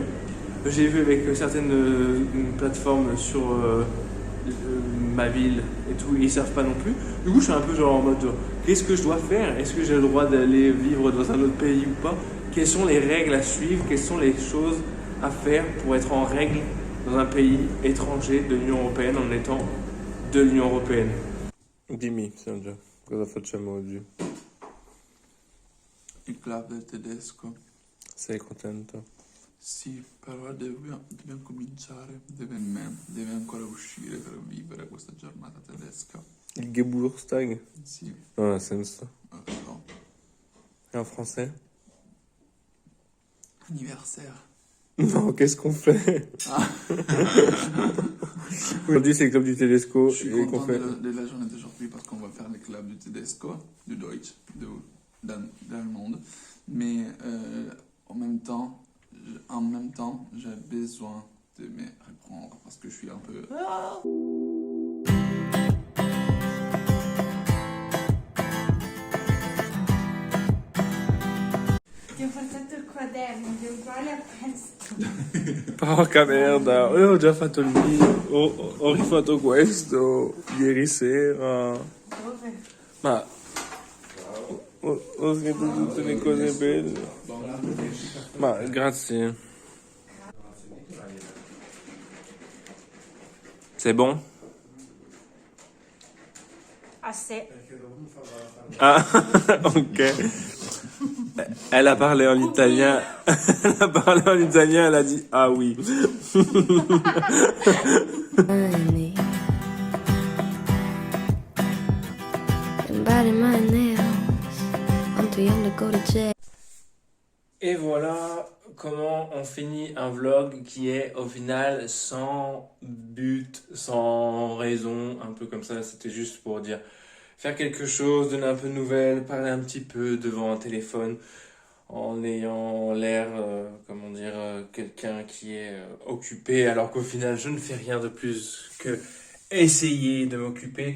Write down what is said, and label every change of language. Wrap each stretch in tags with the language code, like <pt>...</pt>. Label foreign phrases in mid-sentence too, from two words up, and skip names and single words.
<fr>J'ai vu avec certaines plateformes sur ma ville et tout, ils savent pas non plus. Du coup, je suis un peu genre en mode qu'est-ce que je dois faire? Est-ce que j'ai le droit d'aller vivre dans un autre pays ou pas? Quelles sont les règles à suivre? Quelles sont les choses à faire pour être en règle dans un pays étranger de l'Union Européenne en étant de l'Union Européenne?</fr> <it>Dimmi, Sandra, cosa facciamo oggi? Il club del tedesco. Sei contento? Sì, però dobbiamo cominciare, deve ancora uscire per vivere questa giornata tedesca. Il Geburtstag? Sì. Non ha senso. No.</it> <fr>Et en français? Anniversaire. Non, qu'est-ce qu'on fait? Aujourd'hui, c'est le club du Tedesco. Je suis content de la journée d'aujourd'hui parce qu'on va faire le club du Tedesco, du Deutsch, d'Allemande. Mais en même temps, j'ai besoin de me reprendre parce que je suis un peu...</fr> <it>Ti ho portato il quaderno, che è uguale a questo. Porca merda, io ho già fatto il mio, ho rifatto questo ieri sera. Dove? Ma ho scritto tutte le cose belle. Ma grazie.</it> <fr>C'est bon?</fr> <it>Ah, sì.</it> <fr>Ah, ok. Elle a parlé en italien. Elle a parlé en italien, elle a dit ah oui.</fr> <en>Honey. And biting my nails. I'm too young to go to jail.</en> <fr>Et voilà comment on finit un vlog qui est au final sans but, sans raison, un peu comme ça. C'était juste pour dire, faire quelque chose, donner un peu de nouvelles, parler un petit peu devant un téléphone en ayant l'air, comment dire, quelqu'un qui est occupé alors qu'au final je ne fais rien de plus que essayer de m'occuper.</fr>